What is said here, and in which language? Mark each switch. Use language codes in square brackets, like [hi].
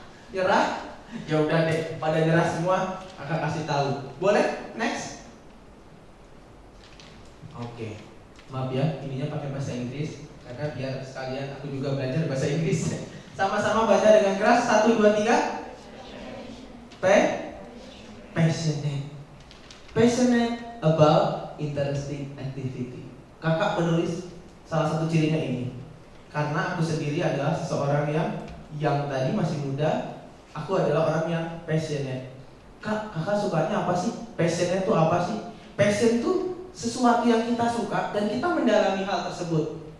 [id] Ya udah deh, pada nyerah semua, kakak kasih tahu. Boleh? Next. Oke. Maaf ya, ininya pakai bahasa Inggris karena biar sekalian aku juga belajar bahasa Inggris. Sama-sama baca dengan keras. 1, 2, 3. [en] Passionate. Passionate about interesting activity. [id] Kakak menulis salah satu cirinya ini. Karena aku sendiri adalah seseorang yang tadi masih muda. Aku adalah orang yang passionate. Kakak sukanya apa sih? Passionate itu apa sih? Passion itu sesuatu yang kita suka dan kita mendalami hal tersebut.